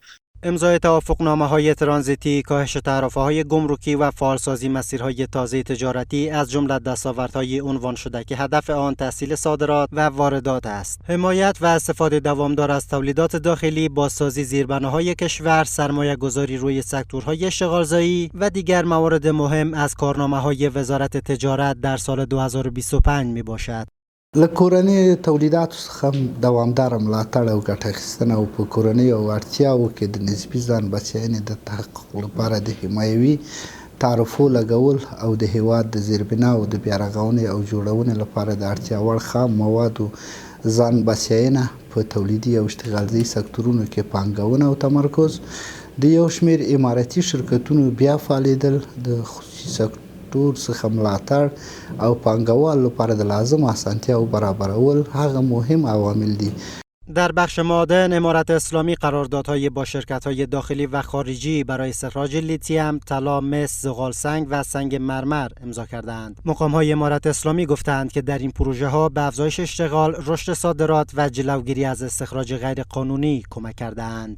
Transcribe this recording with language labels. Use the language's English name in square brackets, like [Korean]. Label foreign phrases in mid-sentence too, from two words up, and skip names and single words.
[Persian] امضای توافقنامه‌های ترانزیتی، کاهش تعرفه‌های گمرکی و فعالسازی مسیرهای تازه تجارتی از جمله دستاوردهای عنوان شده که هدف آن تسهیل صادرات و واردات است. حمایت و استفاده دوامدار از تولیدات داخلی، بازسازی زیربناهای کشور، سرمایه‌گذاری روی سکتورهای اشتغالزایی و دیگر موارد مهم از کارنامه‌های وزارت تجارت در سال 2025 میباشد. [Pashto] له کورنۍ تولیداتو څخه دوامداره ملاتړ او ګټه اخیستنه او په کورنیو اړتیاوو کې د نسبي ځان بسیاینې د تحقق لپاره د حمایوي تعرفو لګول او د هیواد د زیربنا او د بیارغونې او جوړونې لپاره د اړتیا وړ خام موادو ځان بسیاینه په تولیدي او اشتغالزي سکتورونو کې پانګونه او تمرکز، د یو شمېر امارتي شرکتونو بیا فعالېدل، د خصوصي سکتور څخه ملاتړ او پانګوال لپاره د لازم اسانتیاو برابرول هغه مهم عوامل دي. [Persian] در بخش معادن، امارت اسلامی قراردادهای با شرکت‌های داخلی و خارجی برای استخراج لیتیم، طلا، مس، زغالسنگ و سنگ مرمر امضا کردند. مقام‌های امارت اسلامی گفتند که در این پروژه‌ها به افزایش اشتغال، رشد صادرات و جلوگیری از استخراج غیرقانونی کمک کردند.